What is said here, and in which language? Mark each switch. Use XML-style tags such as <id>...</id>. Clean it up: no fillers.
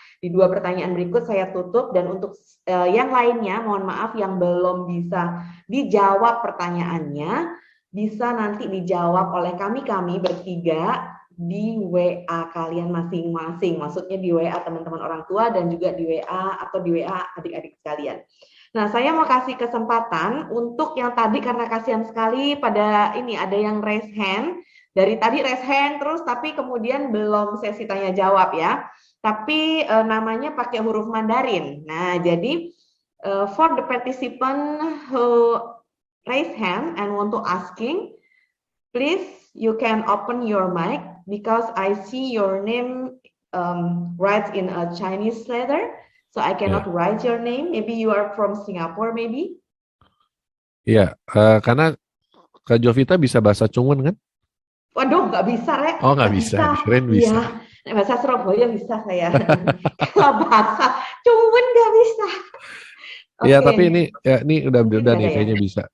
<id>Di dua pertanyaan berikut saya tutup, dan untuk yang lainnya, mohon maaf yang belum bisa dijawab pertanyaannya, bisa nanti dijawab oleh kami bertiga di WA kalian masing-masing, maksudnya di WA teman-teman orang tua dan juga di WA atau di WA adik-adik sekalian. Nah, saya mau kasih kesempatan untuk yang tadi karena kasihan sekali pada ini ada yang raise hand, dari tadi raise hand terus tapi kemudian belum sesi tanya jawab ya. Tapi namanya pakai huruf Mandarin.</id> <en>Nah, jadi for the participant who raise hand and want to asking, please you can open your mic. Because I see your name writes in a Chinese letter, so I cannot write your name. Maybe you are from Singapore, maybe?</en> <id>Iya, karena Kak Jovita bisa bahasa Cungun kan? Waduh, nggak bisa, Rek. Oh, nggak bisa. Keren bisa. Ya, bahasa Surabaya bisa saya. Kalau bahasa Cungun nggak bisa. Iya, tapi ini udah nih kayaknya bisa.</id>